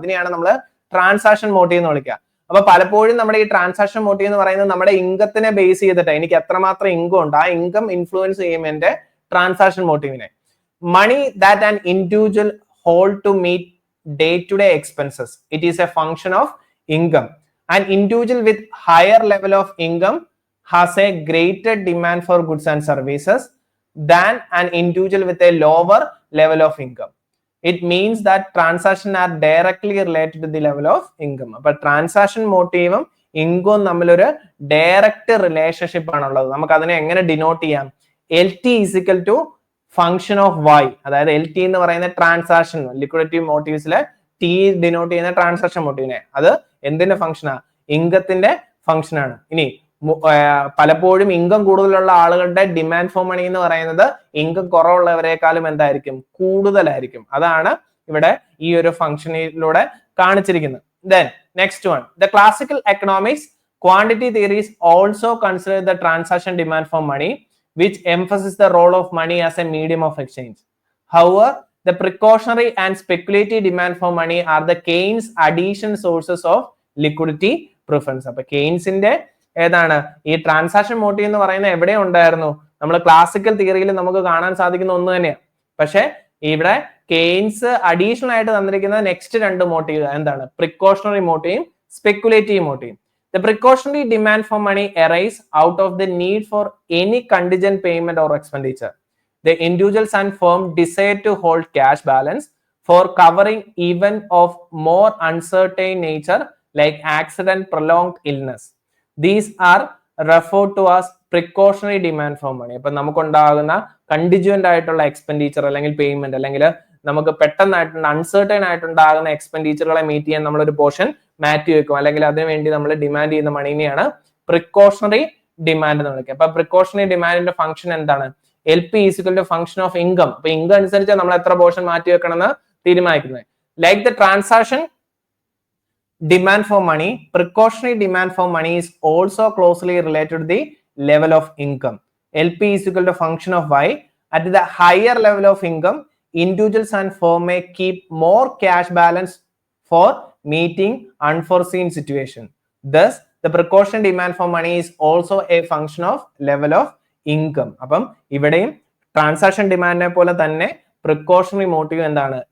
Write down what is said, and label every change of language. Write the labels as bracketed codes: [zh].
[ml] അതിനെയാണ് നമ്മൾ transaction motive എന്ന് വിളിക്കുക. അപ്പൊ പലപ്പോഴും നമ്മുടെ ഈ ട്രാൻസാക്ഷൻ മോട്ടീവ് എന്ന് പറയുന്നത് നമ്മുടെ ഇൻകത്തിനെ ബേസ് ചെയ്തിട്ട് എനിക്ക് എത്രമാത്രം ഇൻകം ഉണ്ട്, ആ ഇൻകം ഇൻഫ്ലുവൻസ് ചെയ്യും എന്റെ transaction മോട്ടീവിനെ. [en] Money that an individual hold to meet day-to-day expenses. It is a function of income. An individual with higher level of income has a greater demand for goods and services than an individual with a lower level of income. It means that transactions are directly related to the level of income. [ml] But transaction motive income തമ്മിലൊരു direct relationship ആണുള്ളത്. നമുക്ക് അതിനെ എങ്ങനെ denote ചെയ്യാം, [en] LT is equal to function of y. [ml] അതായത് L T എന്ന് പറയുന്ന transaction liquidity മോട്ടീവ്സിലെ T denote ചെയ്യുന്ന ട്രാൻസാക്ഷൻ മോട്ടീവിനെ, അത് എന്തിന്റെ ഫംഗ്ഷനാ, ഇൻകത്തിന്റെ ഫംഗ്ഷൻ ആണ്. ഇനി പലപ്പോഴും ഇൻകം കൂടുതലുള്ള ആളുകളുടെ ഡിമാൻഡ് ഫോർ മണി എന്ന് പറയുന്നത് ഇൻകം കുറവുള്ളവരെക്കാളും എന്തായിരിക്കും, കൂടുതലായിരിക്കും. അതാണ് ഇവിടെ ഈ ഒരു ഫംഗ്ഷനിലൂടെ കാണിച്ചിരിക്കുന്നത്. [en] Then next one, the classical economics quantity theories also consider the transaction demand for money, which emphasizes the role of money as a medium of exchange. However, the precautionary and speculative demand for money are the Keynes addition sources of liquidity preference. [ml] അപ്പൊ കെയ്ൻസിന്റെ ഏതാണ് ഈ transaction motive എന്ന് പറയുന്നത് എവിടെ ഉണ്ടായിരുന്നു? നമ്മൾ classical തിയറിയിൽ നമുക്ക് കാണാൻ സാധിക്കുന്ന ഒന്ന് തന്നെയാണ്. പക്ഷെ ഇവിടെ കെയ്ൻസ് അഡീഷണൽ ആയിട്ട് തന്നിരിക്കുന്ന നെക്സ്റ്റ് രണ്ട് മോട്ടീവ് എന്താണ്? Precautionary മോട്ടീവും speculative മോട്ടീവും. [en] The precautionary demand for money arises out of the need for any contingent payment or expenditure. The individuals and firm desire to hold cash balance for covering event of more uncertain nature like accident, prolonged illness. These are referred to as precautionary demand for money. [ml] അപ്പൊ നമുക്കുണ്ടാകുന്ന കണ്ടിജുവന്റ് ആയിട്ടുള്ള expenditure അല്ലെങ്കിൽ payment അല്ലെങ്കിൽ നമുക്ക് പെട്ടെന്നായിട്ടുള്ള uncertain ആയിട്ടുണ്ടാകുന്ന എക്സ്പെൻഡിച്ചറുകളെ meet ചെയ്യാൻ നമ്മളൊരു portion മാറ്റി വെക്കും, അല്ലെങ്കിൽ അതിനുവേണ്ടി നമ്മൾ ഡിമാൻഡ് ചെയ്യുന്ന മണീനെയാണ് പ്രിക്കോഷണറി ഡിമാൻഡ് എന്ന് വിളിക്കുക. അപ്പൊ പ്രിക്കോഷണറി ഡിമാൻഡിന്റെ ഫംഗ്ഷൻ എന്താണ്? [en] L P equal to function of income. [ml] അപ്പൊ ഇൻകം അനുസരിച്ച് നമ്മൾ എത്ര പോർഷൻ മാറ്റി വെക്കണം എന്ന് തീരുമാനിക്കുന്നത്. [en] Like the transaction demand for money, precautionary demand for money is also closely related to the level of income. LP is equal to function of Y. At the higher level of income, individuals and firm may keep more cash balance for meeting unforeseen situation. Thus, the precautionary demand for money is also a function of level of income. [ml] അപ്പം ഇവിടെയും transaction ഡിമാൻഡിനെ പോലെ തന്നെ precautionary motive എന്താണ്?